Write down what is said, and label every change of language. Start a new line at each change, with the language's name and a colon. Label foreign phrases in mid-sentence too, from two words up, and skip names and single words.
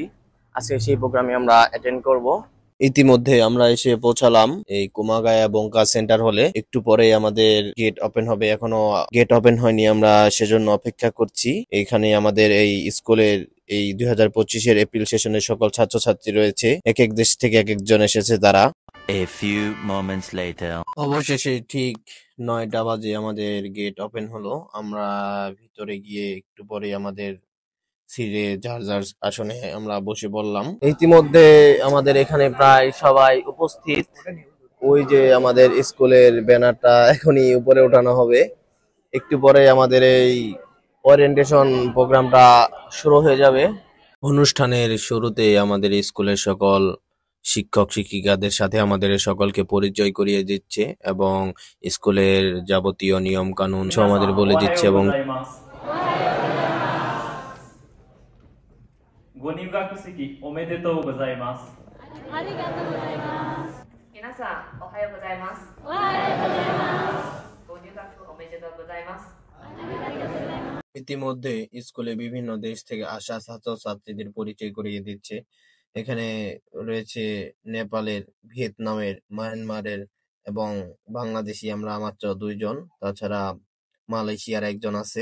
Bangla: আজকে সেই প্রোগ্রামে আমরা অ্যাটেন্ড করব। ইতিমধ্যে আমরা এসে পৌঁছালাম এই কুমাগায়া বঙ্কা সেন্টার হলে। একটু পরেই আমাদের
English: gate open
Bangla: হবে, এখনো
English: gate open
Bangla: হয়নি, আমরা সেজন্য অপেক্ষা করছি। এখানে আমাদের এই স্কুলের এই 2025-এর এপ্রিল সেশনের সকল ছাত্রছাত্রী রয়েছে, এক এক দেশ থেকে এক একজন এসেছে তারা।
English: A few moments later.
Bangla: অবশেষে ঠিক 9টা বাজে আমাদের
English: gate open
Bangla: হলো। আমরা ভিতরে গিয়ে একটু পরে আমাদের সিটে যার যার আসনে আমরা বসে পড়লাম। ইতিমধ্যে আমাদের এখানে প্রায় সবাই উপস্থিত। ওই যে আমাদের স্কুলের ব্যানারটা এখনই উপরে ওঠানো হবে। একটু পরে আমাদের এই
English: orientation programme
Bangla: শুরু হয়ে যাবে। অনুষ্ঠানের শুরুতে আমাদের স্কুলের সকল শিক্ষক শিক্ষিকাদের সাথে আমাদের সকলকে পরিচয় করিয়ে দিচ্ছে এবং স্কুলের যাবতীয় নিয়ম কানুন সব আমাদের বলে দিচ্ছে। এবং
Japanese: ご入学式おめでとうございます。ありがとうございます。皆さんおはようございます。おはようございます。ご入学おめでとうございます。
Bangla: ইতিমধ্যে স্কুলে বিভিন্ন দেশ থেকে আসা ছাত্রছাত্রীদের পরিচয় করিয়ে দিচ্ছে। এখানে রয়েছে নেপালের, ভিয়েতনামের, মায়ানমারের এবং বাংলাদেশি আমরা মাত্র 2জন। তাছাড়া মালয়েশিয়ার একজন আছে।